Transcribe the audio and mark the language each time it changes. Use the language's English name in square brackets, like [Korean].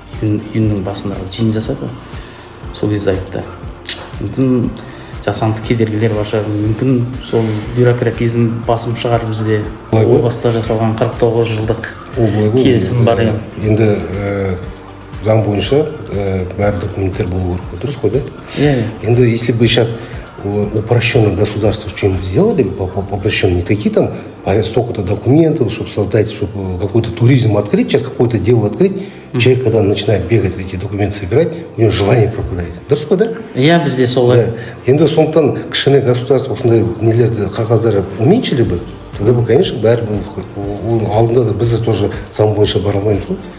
[Kazakh] Июньнің басындағы жиын жасады, сол кезде айтты. Мүмкін жасанды кедергілер бар шығар, мүмкін сол бюрократизм басым шығар бізде. О баста жасалған 49 жылдық келісім бар. Енді заң бойынша бәрі документтер болу керек, дұрыс қой, да? [Russian] Енді если бы сейчас упрощенное государство что-нибудь сделали, упрощенное, не такие там столько-то документов, чтобы создать, чтобы какой-то туризм открыть, сейчас какое-то дело открыть, человек, когда начинает бегать эти документы собирать, у него желание пропадает. [Kazakh] Дұрыс қой, да? Бізде солай. Енді сондықтан кішкене государство осындай нелерді, қағаздары уменьшили бы, тогда бы, конечно, бәрі алдында да біз тоже заң бойынша бара алмаймыз ғой.